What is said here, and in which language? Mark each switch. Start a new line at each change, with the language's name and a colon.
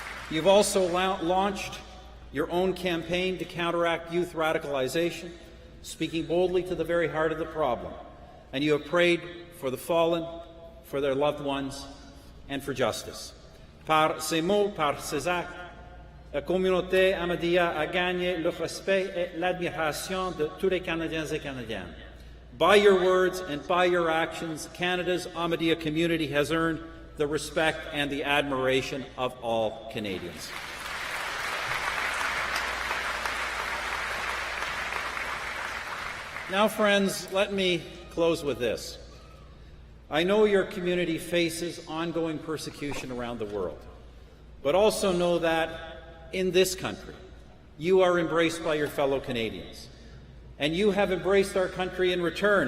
English: You've also launched your own campaign to counteract youth radicalization, speaking boldly to the very heart of the problem. And you have prayed for the fallen, for their loved ones, and for justice.
French: Par ces mots, par ces actes, la communauté Ahmadiyya a gagné le respect et l'admiration de tous les Canadiens et Canadiennes.
English: By your words and by your actions, Canada's Ahmadiyya community has earned the respect and the admiration of all Canadians. Now, friends, let me close with this. I know your community faces ongoing persecution around the world, but also know that in this country, you are embraced by your fellow Canadians, and you have embraced our country in return.